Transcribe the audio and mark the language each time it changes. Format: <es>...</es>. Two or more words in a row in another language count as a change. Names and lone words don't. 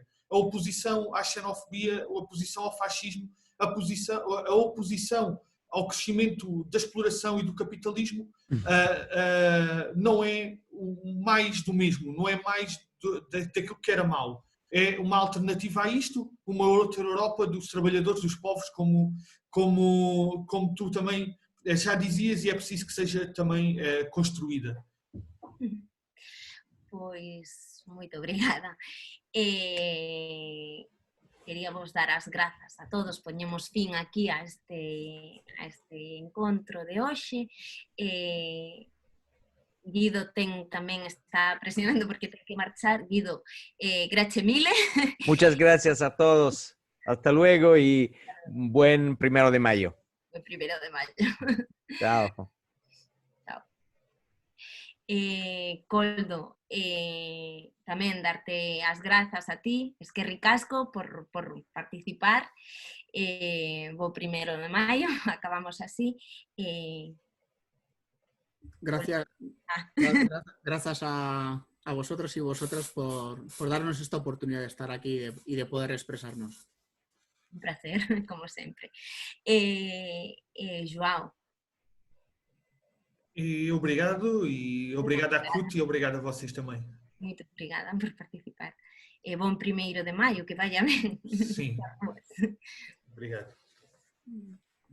<pt>A oposição à xenofobia, a oposição ao fascismo, a oposição ao crescimento da exploração e do capitalismo não é mais do mesmo, não é mais daquilo que era mau. É uma alternativa a isto, uma outra Europa dos trabalhadores, dos povos, como tu também já dizias, e é preciso que seja também construída.</pt> <gl>Pois, moito obrigada. Quería vos dar as grazas a todos, poñemos fin aquí a este encontro de hoxe. Guido tamén está presionando porque ten que marchar.</gl> <it>Guido, grazie mille.</it> <es>Muchas gracias a todos. Hasta luego y buen 1 de mayo.</es> <gl>O 1 de maio.</gl> <es>Chao. Chao.</es> <gl>Koldo, tamén darte as grazas a ti,</gl> <eu>eskerrik-asko</eu> <gl>por participar. Bo 1 de maio, acabamos así.</gl> <es>Gracias a vosotros y vosotras por darnos esta oportunidad de estar aquí y de poder expresarnos.</es> <gl>Un placer, como sempre. João.</gl> <pt>Obrigado a CUT e obrigado a vocês também. Muito obrigada por participar. Bom 1 de maio, que vaya ben. Sim. Obrigado.</pt>